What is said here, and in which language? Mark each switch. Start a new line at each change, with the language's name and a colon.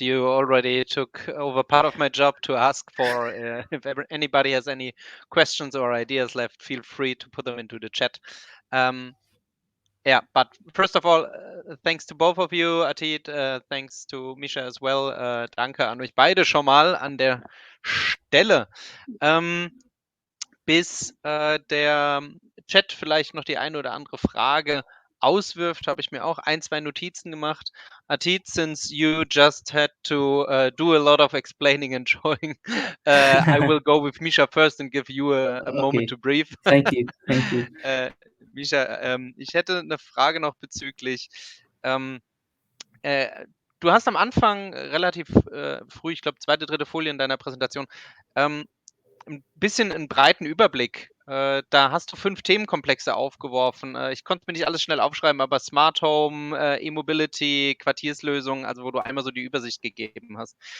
English: You already took over part of my job to ask for if anybody has any questions or ideas left, feel free to put them into the chat. Yeah, but first of all, thanks to both of you, Atit, thanks to Misha as well.
German: Danke an euch beide schon mal an der Stelle. Bis der Chat vielleicht noch die eine oder andere Frage auswirft, habe ich mir auch 1, 2 Notizen gemacht.
English: Atit, since you just had to do a lot of explaining and showing, I will go with Misha first and give you a moment Okay. to breathe. Thank you. Thank you.
German: Misha, ich hätte eine Frage noch bezüglich, du hast am Anfang relativ früh, ich glaube, 2., 3. Folie in deiner Präsentation, 'n bisschen 'n breiten Überblick. Da hast du 5 Themenkomplexe aufgeworfen. Ich konnte mir nicht alles schnell aufschreiben, aber Smart Home, E-Mobility, Quartierslösungen, also wo du einmal so die Übersicht gegeben hast.